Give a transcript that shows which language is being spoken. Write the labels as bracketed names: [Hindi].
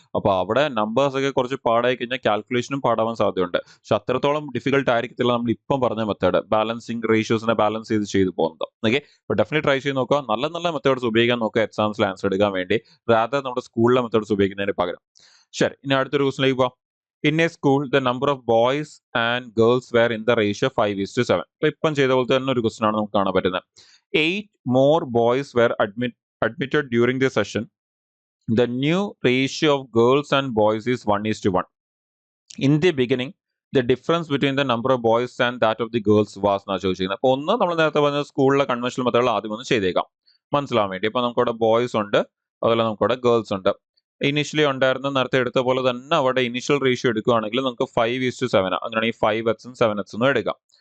[Malayalam] അപ്പൊ അവിടെ നമ്പേഴ്സ് ഒക്കെ കുറച്ച് പാടായി കഴിഞ്ഞാൽ കാൽക്കുലേഷനും പാടാവാൻ സാധ്യതയുണ്ട്. പക്ഷെ അത്രത്തോളം ഡിഫിക്കൽട്ട് ആയിരിക്കത്തില്ല നമ്മൾ ഇപ്പം പറഞ്ഞ മെത്തേഡ്, ബാലൻസിങ് റേഷ്യോസിനെ ബാലൻസ് ചെയ്ത് പോകുന്നത്. ഓക്കെ, അപ്പൊ ഡെഫിനറ്റ്ലി ട്രൈ ചെയ്ത് നോക്കുക. നല്ല നല്ല മെത്തേഡ്സ് ഉപയോഗിക്കാൻ നോക്കുക എക്സാംസിൽ ആൻസർ എടുക്കാൻ വേണ്ടി, റാദർ നമ്മുടെ സ്കൂളിലെ മെത്തേഡ്സ് ഉപയോഗിക്കുന്നതിന് പകരം. ശരി, ഇനി അടുത്തൊരു ക്വസ്റ്റിലേക്ക് പോവാം. [English] In a school, the number of boys and girls were in the ratio 5:7. [Malayalam] അപ്പൊ ഇപ്പം ചെയ്ത പോലത്തെ തന്നെ ഒരു ക്വസ്റ്റൻ ആണ് നമുക്ക് കാണാൻ പറ്റുന്നത്. [English] 8 more boys were admitted during the session. The new ratio of girls and boys is 1:1. In the beginning, the difference between the number of boys and that of the girls was [Malayalam] എന്നാ ചോദിച്ചിരിക്കുന്നത്. അപ്പൊ ഒന്ന് നമ്മൾ നേരത്തെ പറഞ്ഞ സ്കൂളിലെ conventional മെത്തേഡിൽ ആദ്യം ഒന്ന് ചെയ്തേക്കാം മനസ്സിലാവാൻ വേണ്ടി. അപ്പൊ നമുക്കവിടെ ബോയ്സ് ഉണ്ട്, അതുപോലെ നമുക്കവിടെ ഗേൾസ് ഉണ്ട്. ഇനീഷ്യലി ഉണ്ടായിരുന്ന നേരത്തെ എടുത്ത പോലെ തന്നെ അവിടെ ഇനീഷ്യൽ റേഷ്യോ എടുക്കുകയാണെങ്കിൽ നമുക്ക് 5:7, അങ്ങനെയാണെങ്കിൽ 5x ഉം 7x എന്നും എടുക്കാം.